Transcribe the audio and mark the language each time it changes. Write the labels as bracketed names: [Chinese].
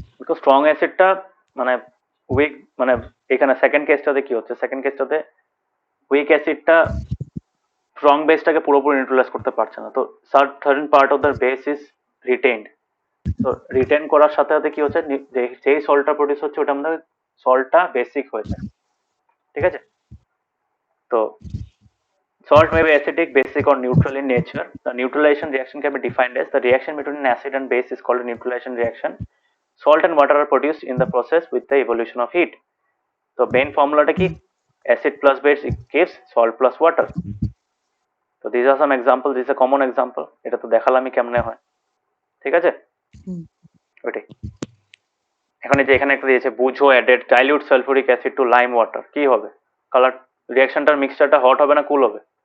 [Bangla] Because strong অ্যাসিডটা মানে week, মানে এখানে সেকেন্ড কেসটাতে কি হচ্ছে, সেকেন্ড কেসটাতে উইক অ্যাসিডটা স্ট্রং বেসটাকে পুরোপুরি নিউট্রালাইজ করতে পারছে না, তো [English] Certain part of the base is retained. [Bangla] তো রিটেন করার সাথে সাথে কি হচ্ছে, যেই সল্টটা প্রডিউস হচ্ছে ওটা আমাদের সল্টটা বেসিক হয়ে যায়, ঠিক আছে? [English] তো salt may be acidic, basic, or neutral in nature. The neutralization reaction can be defined as the reaction between an acid and base is called a neutralization reaction. Salt and water are produced in the process with the evolution of heat. [Bangla] তো main ফর্মুলাটা কি? [English] Acid plus base gives salt plus water. [Bangla] তো [English] this are some example, this a common example, [Bangla] এটা তো দেখালামই কেমনে হয়, ঠিক আছে? হুম। ওইটাই। এখন এই যে এখানে একটা দিয়েছে, বুঝো [English] added dilute sulphuric acid to lime water, [Bangla] কি হবে? কালার রিয়াকশনটার মিক্সচারটা হট হবে না কুল হবে?